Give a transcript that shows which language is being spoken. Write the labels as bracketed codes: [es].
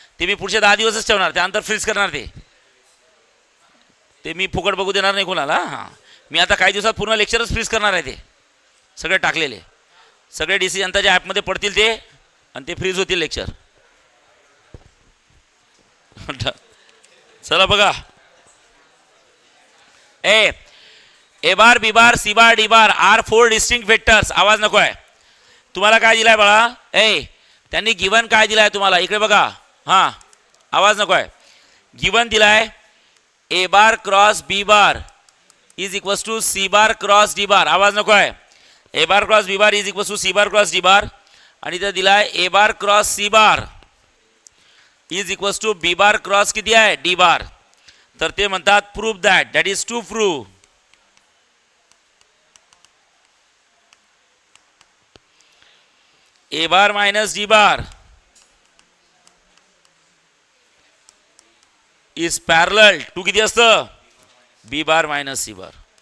[mr] ते मी पुढचे 10 दिवसच ठेवणार, त्यानंतर फ्रीज करणार. ते मी फुकट बघू देणार नाही कोणाला. हां, मी आता काही दिवसात पूर्ण लेक्चरच फ्रीज करणार आहे. ते सगळे टाकलेले, सगळे DC जनताच्या ॲपमध्ये पडतील ते, आणि ते फ्रीज होतील लेक्चर. चला बघा, [en] A bar B bar C bar D bar are 4 distinct vectors. [mr] आवाज नको आहे. तुम्हाला काय दिलाय बाळा, त्यांनी गिवन काय दिलाय तुम्हाला, इकडे बघा. हां, आवाज नको आहे. [en] Given दिलाय A bar cross B bar is equals to C bar cross D bar. [mr] आवाज नको आहे. [en] A bar cross B bar is equals to C bar cross D bar, [mr] आणि इथं दिलाय [en] A bar cross C bar is equals to B bar cross [mr] किती आहे [en] D bar. [mr] तर ते म्हणतात [en] Proof that is to proof A bar minus D bar is parallel to किती असतं B bar minus C bar.